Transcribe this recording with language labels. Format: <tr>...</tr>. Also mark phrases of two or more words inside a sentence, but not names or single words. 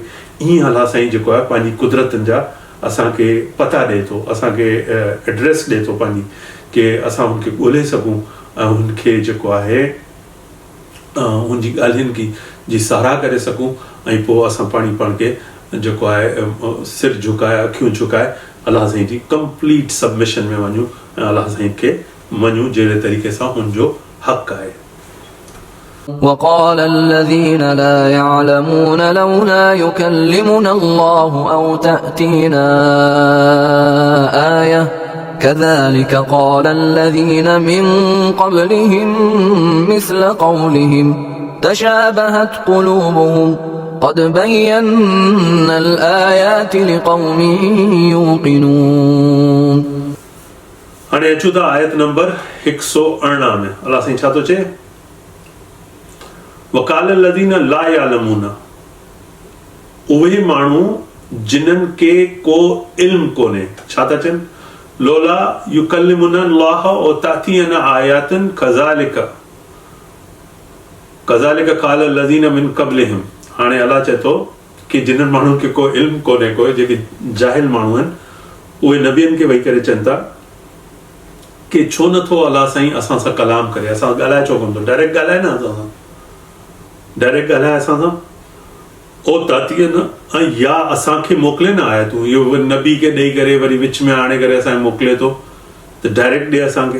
<sd>ईअं अलाह साईं जेको आहे पंहिंजी कुदरतनि जा असांखे पता ॾिए थो, असांखे एड्रेस ॾिए थो पंहिंजी, कि असां हुनखे ॻोल्हे सघूं ऐं हुनखे जेको आहे हुनजी ॻाल्हियुनि जी साराह करे सघूं, ऐं पोइ असां पाण खे जेको आहे सिर झुकाए, अखियूं झुकाए अलाह साईं जी</sd> <en>complete submission</en> <sd>में वञूं ऐं अलाह साईं खे मञूं जहिड़े तरीक़े सां हुनजो हक़ आहे।</sd> <ar>وقال الذين لا يعلمون لولا يكلمنا الله أو تأتينا آية كذلك قال الذين من قبلهم مثل قولهم تشابهت قلوبهم قد بينا الآيات لقوم يوقنون।</ar> <sd>हाणे अचूं था आयत नंबर 118 में। अलाह साईं छा थो चए?</sd> <ar>وقال الذين لا يعلمون,</ar> <sd>उहे माण्हू जिन्हनि के को इल्म कोन्हे, छा था चवनि?</sd> <ar>لولا يكلمنا الله أو تأتينا آية كذلك قال الذين من قبلهم.</ar> <sd>हाणे अलाह चए थो कि जिन्हनि माण्हुनि खे को इल्म कोन्हे, कोई जेके जाहिल माण्हू आहिनि, उहे नबियनि खे वेही करे चवनि था कि छो नथो अलाह साईं असां सां कलाम करे, असां ॻाल्हाए छो कोन थो, डायरेक्ट ॻाल्हाए न असां सां, डायरेक्ट ॻाल्हाए असां सां, ओ तातीअ न, ऐं या असांखे मोकिले न आया तूं, इहो नबी खे ॾेई करे वरी विच में आणे करे असांखे मोकिले थो, त डायरेक्ट ॾे असांखे।</sd>